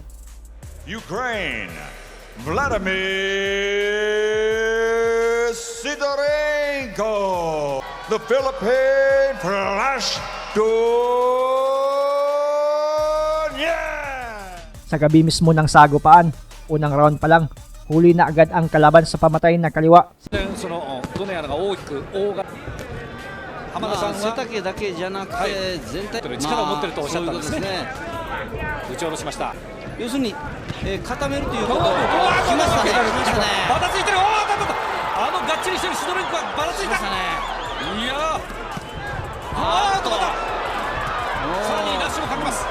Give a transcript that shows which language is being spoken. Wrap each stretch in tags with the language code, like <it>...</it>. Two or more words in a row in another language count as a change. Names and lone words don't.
<en>Ukraine, Vladimir Sidorenko, the Philippine Flash Donya.</en> <tl>Sa gabi mismo ng sagupaan, unang round pa lang, huli na agad ang kalaban sa pamatay na kaliwa.</tl> <ja>背丈だけじゃなくて全体力を持っているとおっしゃったんですね。打ち下ろしました。要するに固めるということを来ましたね。ばたついてる。あのがっちりしてるシドレンコがばたついた。いやあーとまたさらにラッシュをかけます。</ja>